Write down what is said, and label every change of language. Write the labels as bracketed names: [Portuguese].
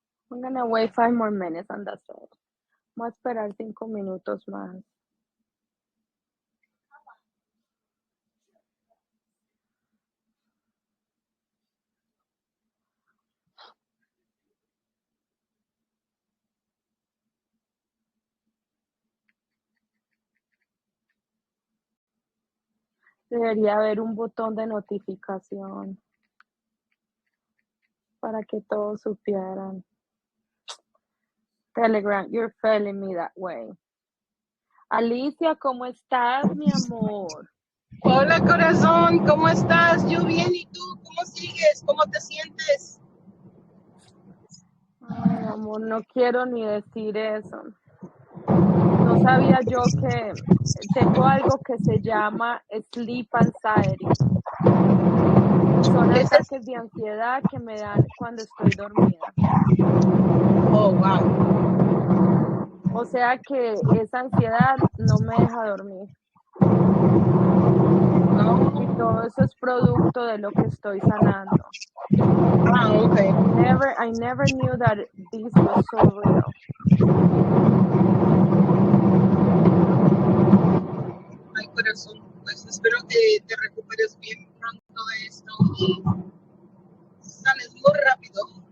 [English] I'm gonna wait 5 more minutes and that's it. [Spanish] Voy a esperar 5 minutos más. Debería haber un botón de notificación para que todos supieran. [English] Telegram, you're failing me that way. [Spanish] Alicia, ¿cómo estás, mi amor? Hola, corazón, ¿cómo estás? Yo bien, ¿y tú? ¿Cómo sigues? ¿Cómo te sientes? Ay, amor, no quiero ni decir eso. No sabía yo que tengo algo que se llama sleep anxiety. Son ataques de ansiedad que me dan cuando estoy dormida. [English] Oh, wow. [Spanish] O sea que esa ansiedad no me deja dormir. Y todo eso es producto de lo que estoy sanando. [English] Wow, okay. I never knew that this was so real. [Spanish] Ay, corazón, pues espero que te recuperes bien pronto de esto y sales muy rápido.